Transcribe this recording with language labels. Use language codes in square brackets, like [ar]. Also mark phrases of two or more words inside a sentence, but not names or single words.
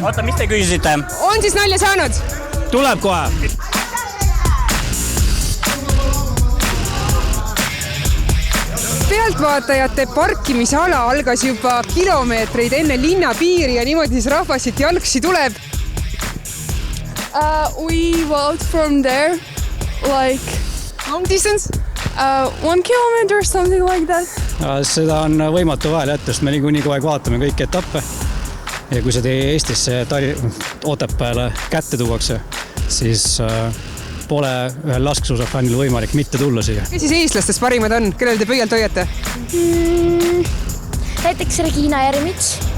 [et] Oota, mis te küsisite? On siis nalja saanud? Tuleb kohe. Pealtvaatajate parkimisala algas juba kilomeetreid enne linna piiri ja niimoodi siis rahvas siit jalgsi tuleb. [en] We walked from there like long distance? 1 kilometer or something like that. [et] Seda on võimatu vahel jätta, sest me niikuinii kogu aeg vaatame kõiki etappe. Ja kui see Eestisse Otepääle kätte tuuakse, siis pole ühel laskesuusafännil võimalik mitte tulla siia. Kes siis eestlastest parimad on? Kellel te pöialt hoiate? Näiteks Regina Ermits.